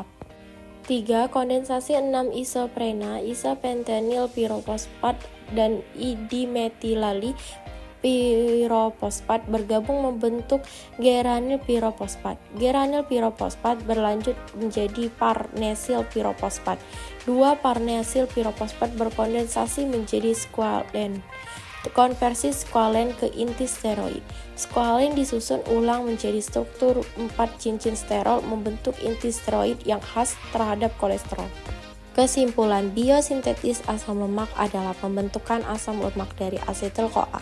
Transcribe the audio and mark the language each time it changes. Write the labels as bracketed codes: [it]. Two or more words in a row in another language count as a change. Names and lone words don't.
[id] 3. Kondensasi 6 isoprena, isopentenyl pirofosfat dan dimetilali pirofosfat bergabung membentuk geranil pirofosfat. Geranil pirofosfat berlanjut menjadi parnesil pirofosfat. 2 parnesil pirofosfat berkondensasi menjadi squalen. Konversi squalen ke inti steroid. Squalen disusun ulang menjadi struktur 4 cincin sterol membentuk inti steroid yang khas terhadap kolesterol. Kesimpulan, biosintetis asam lemak adalah pembentukan asam lemak dari asetil-CoA.